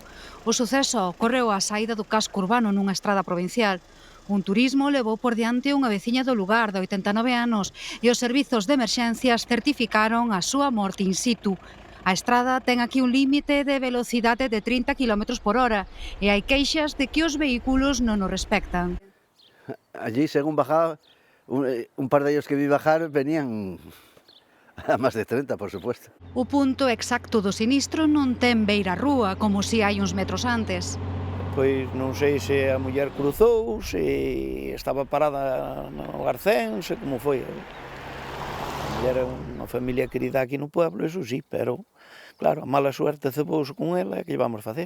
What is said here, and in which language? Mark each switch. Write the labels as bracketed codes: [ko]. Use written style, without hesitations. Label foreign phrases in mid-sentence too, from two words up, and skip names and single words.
[gl] O suceso ocorreu á saída do casco urbano nunha estrada provincial. Un turismo levou por diante unha veciña do lugar de 89 anos e os servizos de emerxencias certificaron a súa morte in situ. A estrada ten aquí un límite de velocidade de 30 km/h e hai queixas de que os vehículos non o respectan. [es] Allí, según bajaba, un par de ellos que vi bajar venían a máis de 30, por supuesto. [gl] O punto exacto do sinistro non ten beira rúa, como si hai uns metros antes. Pois non sei se a muller cruzou, se estaba parada no Garcén, se como foi. A muller é unha familia querida aquí no pueblo, [es] eso sí, [gl] pero, claro, a [es] mala suerte [gl] cebouse con ela, que lle vamos facer?